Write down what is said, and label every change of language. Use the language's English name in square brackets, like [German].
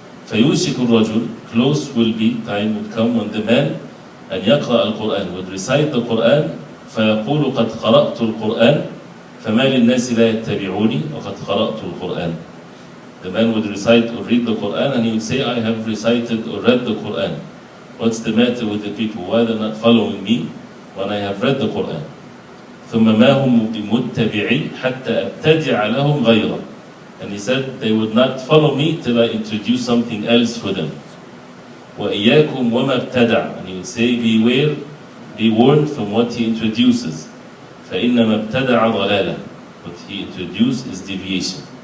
[Arabic] فَيُوشِكُ الرَّجُلُ, [English] close will be, time would come when the man and [Arabic] يقرأ القرآن [English] would recite the Quran, [Arabic] فيقول قد قرأت القرآن فما للناس لا يتبعوني وقد قرأت القرآن. [English] The man would recite or read the Quran and he would say, I have recited or read the Quran. What's the matter with the people? Why they're not following me when I have read the Quran? [Arabic] ثم ما هم بمتبعي حتى أبتدع لهم غيره. [English] And he said they would not follow me till I introduce something else for them. [Arabic] وإياكم وما ابتدع. [English] And he would say, beware, be warned from what he introduces. [Arabic] فإنما ابتدع ضلالة. [English] What he introduced is deviation.